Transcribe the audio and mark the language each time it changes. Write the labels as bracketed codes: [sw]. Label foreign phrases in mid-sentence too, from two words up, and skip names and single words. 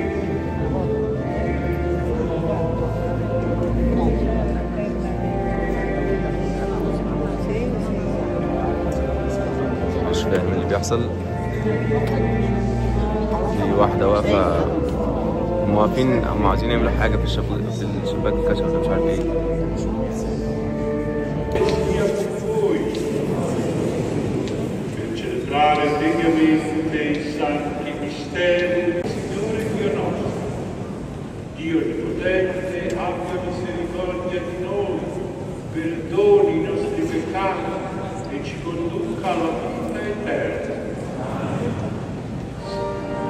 [ar] مش فاهم اللي بيحصل. في واحدة واقفة، هم واقفين، هم عايزين يعملوا حاجة في الشباك الكشف ده، مش عارف ايه. [it] Dio ti protegge, abbia misericordia di noi, perdoni i nostri peccati e ci conduca alla vita eterna.